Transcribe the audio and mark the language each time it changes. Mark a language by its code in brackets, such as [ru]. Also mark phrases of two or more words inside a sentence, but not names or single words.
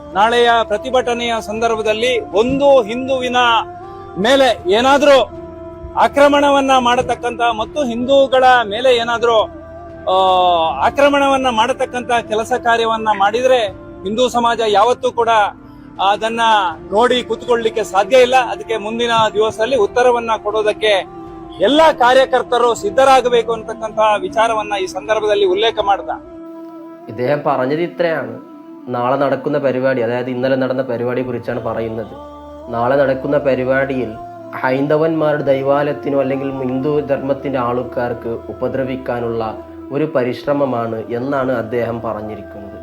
[kn] ನಾಳೆಯ ಪ್ರತಿಭಟನೆಯ ಸಂದರ್ಭದಲ್ಲಿ ಒಂದು ಹಿಂದುವಿನ ಮೇಲೆ ಏನಾದ್ರೂ ಆಕ್ರಮಣವನ್ನ ಮಾಡತಕ್ಕಂತ ಮತ್ತು ಹಿಂದೂಗಳ ಮೇಲೆ ಏನಾದ್ರೂ ಆಕ್ರಮಣವನ್ನ ಮಾಡತಕ್ಕಂತ ಕೆಲಸ ಕಾರ್ಯವನ್ನ ಮಾಡಿದ್ರೆ ಹಿಂದೂ ಸಮಾಜ ಯಾವತ್ತೂ ಕೂಡ ಅದನ್ನ ನೋಡಿ ಕೂತ್ಕೊಳ್ಳಿಕ್ಕೆ ಸಾಧ್ಯ ಇಲ್ಲ. ಅದಕ್ಕೆ ಮುಂದಿನ ದಿವಸದಲ್ಲಿ ಉತ್ತರವನ್ನ ಕೊಡೋದಕ್ಕೆ ಎಲ್ಲಾ ಕಾರ್ಯಕರ್ತರು ಸಿದ್ಧರಾಗಬೇಕು ಅಂತಕ್ಕಂತ ವಿಚಾರವನ್ನ ಈ ಸಂದರ್ಭದಲ್ಲಿ ಉಲ್ಲೇಖ ಮಾಡ್ದ. [ml] ഇദ്ദേഹം പറഞ്ഞത് ഇത്രയാണ്. നാളെ നടക്കുന്ന പരിപാടി, അതായത് ഇന്നലെ നടന്ന പരിപാടിയെ കുറിച്ചാണ് പറയുന്നത്. നാളെ നടക്കുന്ന പരിപാടിയിൽ ഹൈന്ദവന്മാരുടെ ദൈവാലയത്തിനോ അല്ലെങ്കിൽ ഹിന്ദു ധർമ്മത്തിൻ്റെ ആൾക്കാർക്ക് ഉപദ്രവിക്കാനുള്ള ഒരു പരിശ്രമമാണ് എന്നാണ് അദ്ദേഹം പറഞ്ഞിരിക്കുന്നത്.